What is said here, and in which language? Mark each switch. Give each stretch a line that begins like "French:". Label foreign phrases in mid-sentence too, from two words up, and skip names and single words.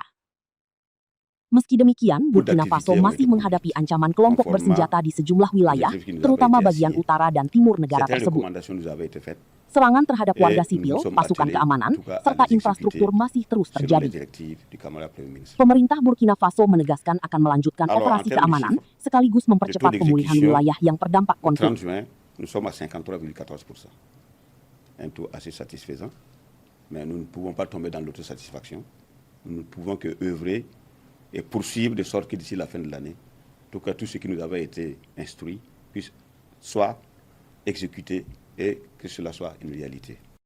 Indonesian: Meski demikian, Burkina Faso masih menghadapi ancaman kelompok bersenjata di sejumlah wilayah, terutama bagian utara dan timur negara tersebut. Serangan terhadap warga sipil, pasukan keamanan, serta infrastruktur masih terus terjadi. Pemerintah Burkina Faso menegaskan akan melanjutkan operasi keamanan, sekaligus mempercepat pemulihan wilayah yang terdampak konflik.
French: Nous sommes à 53,14%. Un taux assez satisfaisant, mais nous ne pouvons pas tomber dans l'autosatisfaction. Nous ne pouvons que œuvrer et poursuivre de sorte que d'ici la fin de l'année, tout ce qui nous avait été instruit puisse soit exécuté et que cela soit une réalité.